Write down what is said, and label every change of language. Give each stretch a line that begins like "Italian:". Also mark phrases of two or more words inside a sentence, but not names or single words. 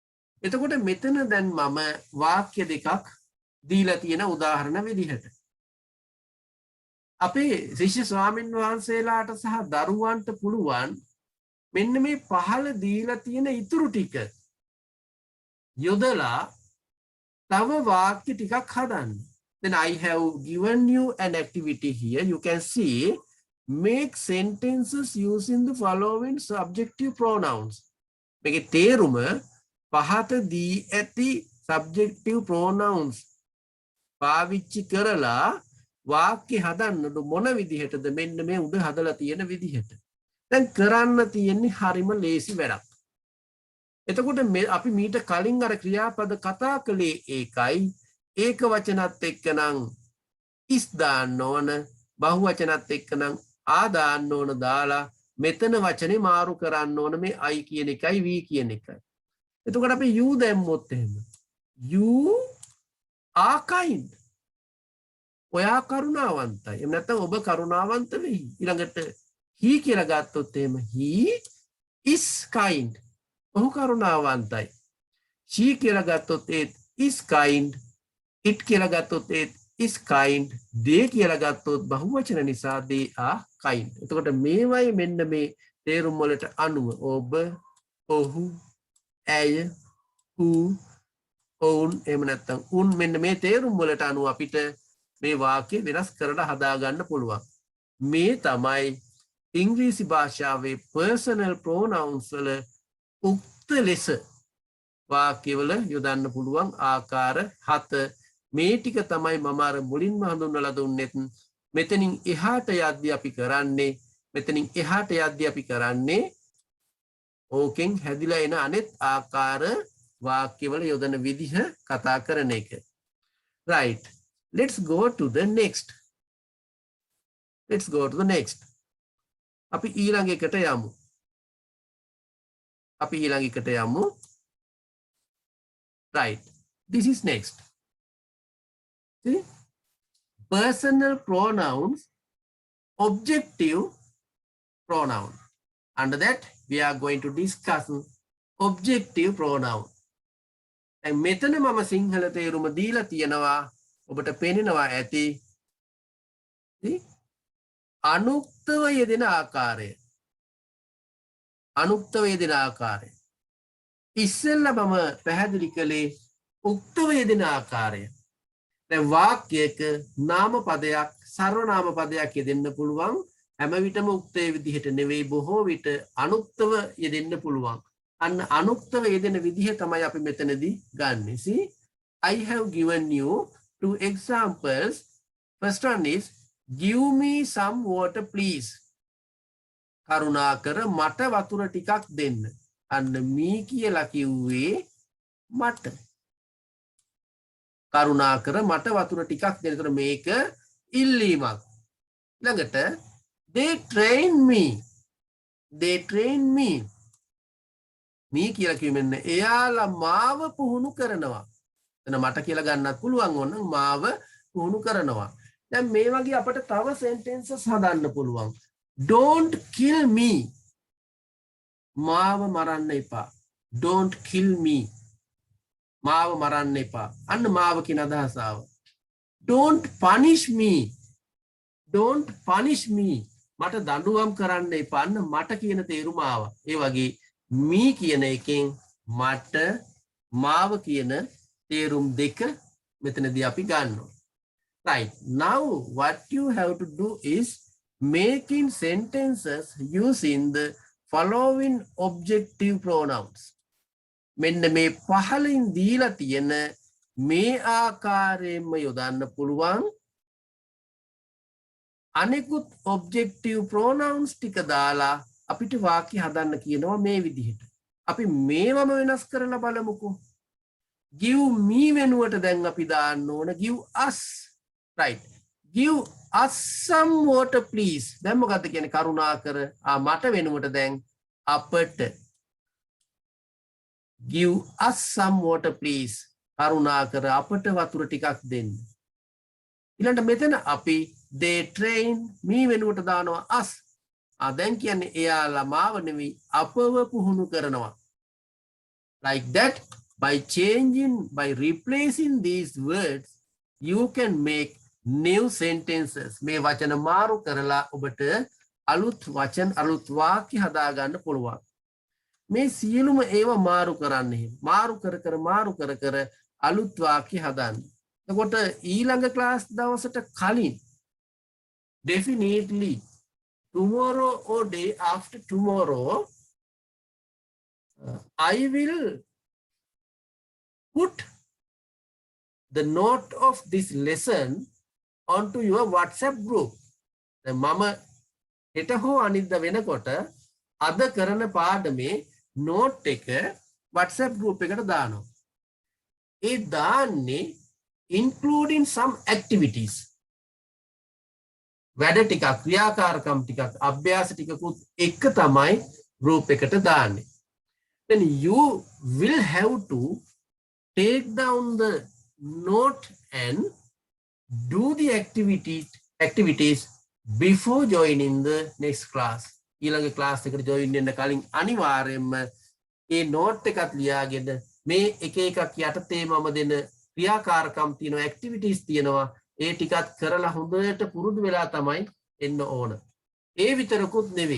Sinhala: එතකොට මෙතන දැන් මම වාක්‍ය දෙකක් දීලා තියෙන උදාහරණ විදිහට. අපේ ශිෂ්‍ය ස්වාමින් වහන්සේලාට සහ දරුවන්ට පුළුවන් මෙන්න මේ පහළ දීලා තියෙන ඉතුරු ටික යොදලා තව වාක්‍ය ටිකක් හදන්න.
English: Then I have given you an activity here. You can see make sentences using the following subjective pronouns.
Sinhala: මේකේ තේරුම පහත දී ඇති
English: subjective pronouns
Sinhala: පාවිච්චි කරලා වාක්‍ය හදන්න මොන විදිහටද මෙන්න මේ උඩ හදලා තියෙන විදිහට. දැන් කරන්න තියෙන්නේ හරිම ලේසි වැඩක්. එතකොට අපි මීට කලින් අර ක්‍රියාපද කතා කළේ ඒකයි. ඒක වචනත් එක්කනම් is දාන්න ඕන, බහු වචනත් එක්කනම් ආ දාන්න ඕන දාලා මෙතන වචනේ මාරු කරන්න ඕන මේ I කියන එකයි V කියන එකයි. එතකොට අපි you දැම්මොත් එහෙම
English: you are kind.
Sinhala: ඔයා කරුණාවන්තයි. එහෙම නැත්නම් ඔබ කරුණාවන්ත වෙයි. ඊළඟට he කියලා ගත්තොත් එහෙම
English: he is kind.
Sinhala: ඔහු කරුණාවන්තයි. she කියලා ගත්තොත් ඒත්
English: is kind.
Sinhala: it කියලා ගත්තොත් ඒත්
English: is kind.
Sinhala: they කියලා ගත්තොත් බහුවචන නිසා
English: they are kind.
Sinhala: එතකොට මේවයි මෙන්න මේ තේරුම් වලට අනුව ඔබ, ඔහු, ඇය,
English: who, own
Sinhala: එහෙම නැත්නම් උන් මෙන්න මේ තේරුම් වලට අනුව අපිට මේ වාක්‍ය වෙනස් කරලා හදා ගන්න පුළුවන්. මේ තමයි ඉංග්‍රීසි භාෂාවේ
English: personal pronouns
Sinhala: වල උක්ත ලෙස වාක්‍යවල යොදන්න පුළුවන් ආකාර 7. මේ ටික තමයි මම අර මුලින්ම හඳුන්වලා දුන්නෙත්. මෙතනින් එහාට යද්දී අපි කරන්නේ ඕකෙන් හැදිලා එන අනෙත් ආකාර වාක්‍යවල යොදන විදිහ කතා කරන එක.
English: right. Let's go to the next.
Sinhala: අපි ඊළඟ එකට යමු.
English: Right. This is next. See? Personal pronouns, objective pronoun. Under that, we are going to discuss objective pronoun.
Sinhala: දැන් මෙතන මම සිංහල තේරුම දීලා තියෙනවා. ඔබට පේනවා ඇති අනුක්තව යෙදෙන ආකාරය. ඉස්සෙල්ලා මම පැහැදිලි කළේ උක්තව යෙදෙන ආකාරය. දැන් වාක්‍යයක නාමපදයක් සර්වනාම පදයක් යෙදෙන්න පුළුවන්. හැම විටම උක්තයේ විදිහට නෙවෙයි, බොහෝ විට අනුක්තව යෙදෙන්න පුළුවන්. අන්න අනුක්තව යෙදෙන විදිහ තමයි අපි මෙතනදී ගන්නෙ.
English: See, I have given you 2 examples. First one is, give me some water please.
Sinhala: කරුණාකර මට වතුර ටිකක් දෙන්න. අන්න me කියලා කිව්වේ මට. කරුණාකර මට වතුර ටිකක් දෙන්න. ඒතර මේක ඉල්ලීමක්. ළඟට
English: they train me.
Sinhala: me කියලා කිව්වෙන්න එයාලා මාව පුහුණු කරනවා. මට කියලා ගන්නත් පුළුවන් ඕන මාව පුහුණු කරනවා. දැන් මේ වගේ අපිට තව sentences හදන්න පුළුවන්.
English: Don't kill me.
Sinhala: මාව මරන්න එපා.
English: Don't kill me.
Sinhala: මාව මරන්න එපා. අන්න මාව කියන අදහස ආවා.
English: Don't punish me.
Sinhala: මට දඬුවම් කරන්න එපා. අන්න මට කියන තේරුම ආවා. ඒ වගේ me කියන එකෙන් මට මාව කියන තේරුම් දෙක මෙතනදී අපි ගන්නවා.
English: Right. Now what you have to do is making sentences using the following objective pronouns.
Sinhala: මෙන්න මේ පහලින් දීලා තියෙන මේ ආකාරයෙන්ම යොදන්න පුළුවන් අනෙකුත්
English: objective pronouns
Sinhala: ටික දාලා අපිට වාක්‍ය හදන්න කියනවා මේ විදිහට. අපි මේවම වෙනස් කරලා බලමුකෝ.
English: Give me
Sinhala: වෙනුවට දැන් අපි දාන්න ඕන
English: give us. Right. Give us some water please.
Sinhala: දැන් මොකද්ද කියන්නේ කරුණාකර මට වෙනුවට දැන් අපට.
English: Give us some water please.
Sinhala: කරුණාකර අපට වතුර ටිකක් දෙන්න. ඊළඟට මෙතන අපි
English: they train me
Sinhala: වෙනුවට දානවා us. දැන් කියන්නේ එයාලා මාව නෙවෙයි අපව පුහුණු කරනවා.
English: Like that. By replacing these words you can make new sentences.
Sinhala: මේ වචන මාරු කරලා ඔබට අලුත් වචන අලුත් වාක්‍ය හදා ගන්න පුළුවන්. මේ සියලුම ඒවා මාරු කරන්න එහෙම. මාරු කර කර අලුත් වාක්‍ය හදන්න. එතකොට ඊළඟ ක්ලාස් දවසට කලින්
English: definitely tomorrow or day after tomorrow I will put the note of this lesson onto your WhatsApp group.
Sinhala: මම හෙට හෝ අනිද්දා වෙනකොට අද කරන පාඩමේ note එක WhatsApp group එකට දානවා. ඒ දාන්නේ
English: including some activities.
Sinhala: වැඩ ටිකක් ක්‍රියාකාරකම් ටිකක් අභ්‍යාස ටිකකුත් එක තමයි group එකට දාන්නේ.
English: Then you will have to take down the note and do the activities before joining the next class.
Sinhala: ඊළඟ class එකට join වෙන්න කලින් අනිවාර්යයෙන්ම ඒ note එකත් ලියාගෙන මේ එක එකක් යටතේ මම දෙන ක්‍රියාකාරකම් තියෙනවා activities තියෙනවා ඒ ටිකත් කරලා හොඳට පුරුදු වෙලා තමයි එන්න ඕන. ඒ විතරකුත් නෙවෙයි.